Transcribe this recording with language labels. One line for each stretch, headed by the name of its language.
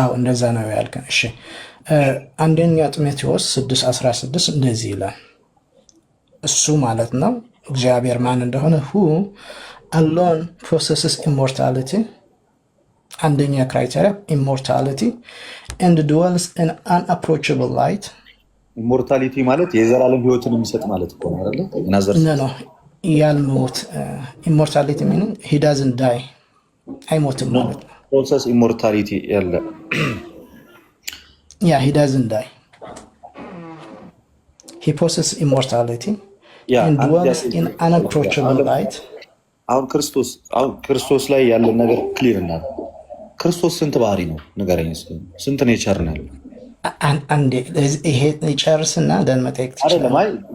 Amharic: እንደዛ ነው ያልከን። እሺ አንደኛ ጢሞቴዎስ 6:16 እንደዚህ ይላል። እሱ ማለት ነው እግዚአብሔር ማን እንደሆነ
English: who alone possesses immortality
Amharic: አንደኛ ክራይቴሪያ
English: immortality and dwells in unapproachable light።
Amharic: ኢሞርታሊቲ ማለት የዘላለም ህይወትን የሚሰጥ ማለት እኮ ነው አይደል? ነው ያልሞት
English: immortality meaning he doesn't die
Amharic: አይሞትም ማለት ነው።
English: possess immortality
Amharic: ያለ
English: yeah he doesn't die he possesses immortality and dwells in unapproachable light።
Amharic: አሁን ክርስቶስ ላይ ያለ ነገር ክሊር እና ክርስቶስ ስንት ባህሪ ነው ንገረኝ። ስንት ኔቸር ነው ያለው? አንዴ ይሄ ጨርስና ደን መጠየቅ ትችላለህ።